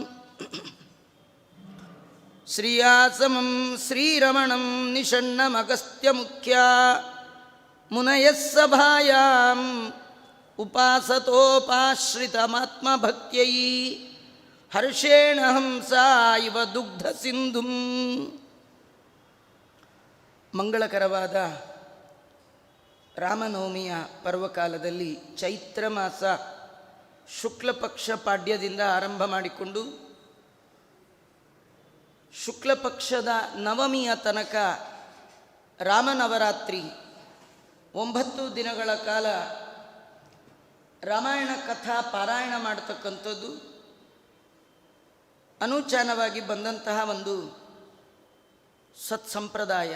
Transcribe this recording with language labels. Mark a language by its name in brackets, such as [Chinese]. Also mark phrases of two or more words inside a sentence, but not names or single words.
[Sanskrit] ಶ್ರೀಯಾಸಮಂ ಶ್ರೀರಮಣಂ ನಿಷಣ್ಣಮಗಸ್ತ್ಯಮುಖ್ಯಾ. ಮುನಯಃ ಸಭಾಯಾಂ ಉಪಾಸತೋಪಾಶ್ರಿತಮಾತ್ಮಭಕ್ತ್ಯೈ. ಹರ್ಷೇಣ ಹಂಸಾ ಇವ ದುಗ್ಧ ಸಿಂಧುಂ. [Kannada] ಮಂಗಳಕರವಾದ ರಾಮನವಮಿಯ ಪರ್ವಕಾಲದಲ್ಲಿ ಚೈತ್ರ ಮಾಸ ಶುಕ್ಲಪಕ್ಷ ಪಾಡ್ಯದಿಂದ ಆರಂಭ ಮಾಡಿಕೊಂಡು ಶುಕ್ಲಪಕ್ಷದ ನವಮಿಯ ತನಕ ರಾಮನವರಾತ್ರಿ 9 ದಿನಗಳ ಕಾಲ ರಾಮಾಯಣ ಕಥಾ ಪಾರಾಯಣ ಮಾಡತಕ್ಕಂಥದ್ದು ಅನೂಚಾನವಾಗಿ ಬಂದಂತಹ ಒಂದು ಸತ್ಸಂಪ್ರದಾಯ.